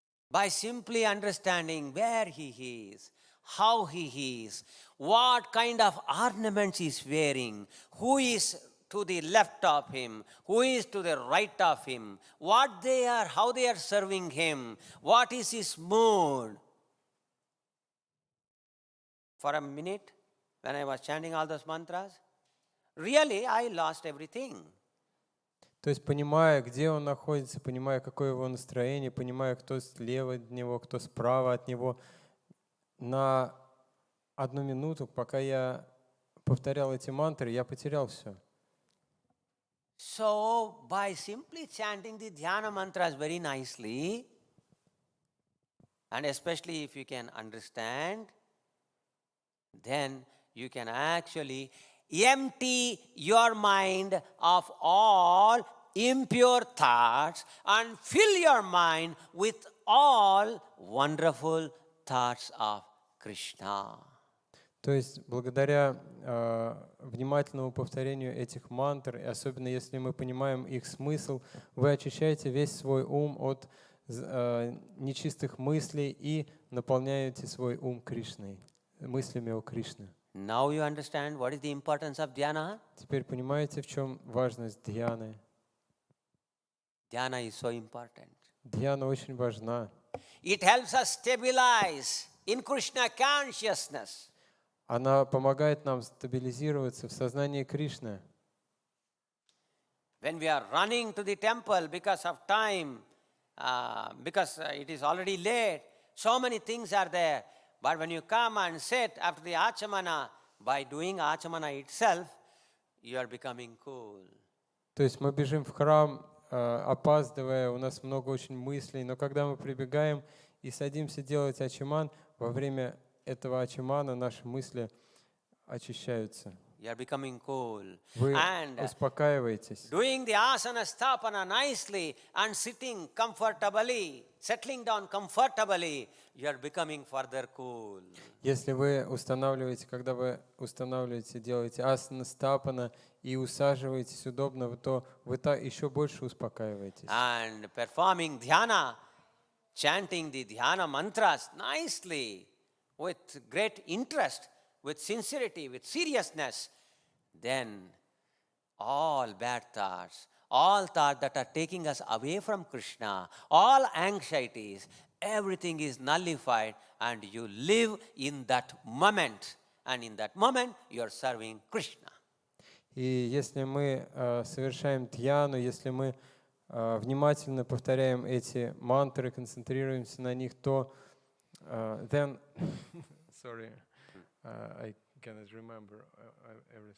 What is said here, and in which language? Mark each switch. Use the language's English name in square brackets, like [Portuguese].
[English] By simply understanding where he is, how he is, what kind of ornaments he is wearing, who is to the left of him, who is to the right of him, what they are, how they are serving him, what is his mood. For a minute, when I was chanting all those mantras, really I lost everything. [Russian] То есть, понимая, где он находится, понимая, какое его настроение, понимая, кто слева от него, кто справа от него, на 1 минуту, пока я повторял эти мантры, я потерял все. [English] So, by simply chanting the dhyana mantras very nicely, and especially if you can understand, then you can actually empty your mind of all impure thoughts and fill your mind with all wonderful thoughts of Krishna. [Russian] То есть, благодаря внимательному повторению этих мантр, и особенно если мы понимаем их смысл, вы очищаете весь свой ум от нечистых мыслей и наполняете свой ум Кришной, мыслями о Кришне. [English] Now you understand what is the importance of dhyana? [Russian] Теперь понимаете, в чем важность дхьяны? [English] Dhyana is so important. [Russian] Дхьяна очень важна. [English] It helps us stabilize in Krishna consciousness. [Russian] Она помогает нам стабилизироваться в сознании Кришны. [English] When we are running to the temple because of time, because it is already late, so many things are there. But when you come and sit after the achamana, by doing achamana itself, you are becoming cool. [Russian] То есть мы бежим в храм, опаздывая, у нас много очень мыслей, но когда мы прибегаем и садимся делать ачаман, во время этого ачамана наши мысли очищаются. [English] You are becoming cool. [Russian] Вы [English] And [Russian] успокаиваетесь. [English] doing the asana sthapana nicely and sitting comfortably, settling down comfortably, you are becoming further cool. [Russian] Если вы устанавливаете, когда вы устанавливаете, делаете асана стапана и усаживаетесь удобно, то вы еще больше успокаиваетесь. [English] And performing dhyana, chanting the dhyana mantras nicely, with great interest, with sincerity, with seriousness, then all bad thoughts, all thoughts that are taking us away from Krishna, all anxieties, everything is nullified and you live in that moment. And in that moment, you are serving Krishna. [Russian] И если мы совершаем дхьяну, если мы внимательно повторяем эти мантры, концентрируемся на них, то [English] then, sorry, I cannot remember everything.